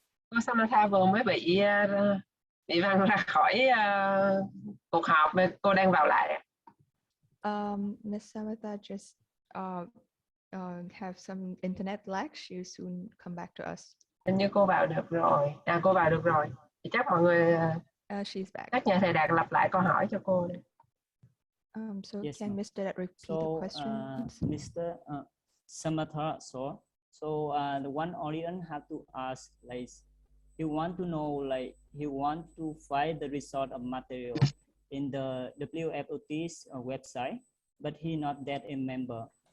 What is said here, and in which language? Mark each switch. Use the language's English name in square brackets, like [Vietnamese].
[Vietnamese] Cô Samantha vừa mới bị văng ra khỏi cuộc họp, cô đang vào lại. [English] Miss Samantha just have some internet lag. She'll soon come back to us. [Vietnamese] Hình như cô vào được rồi. Cô vào được rồi. Thì chắc mọi người các nhà thầy Đạt lặp lại câu hỏi cho cô đi. [English] So yes, can Mr. Đạt repeat the question? Mr. Samantha, so the one audience have to ask, like, he want to know, like, he want to find the result of material in the WFOT's website, but he not that a member.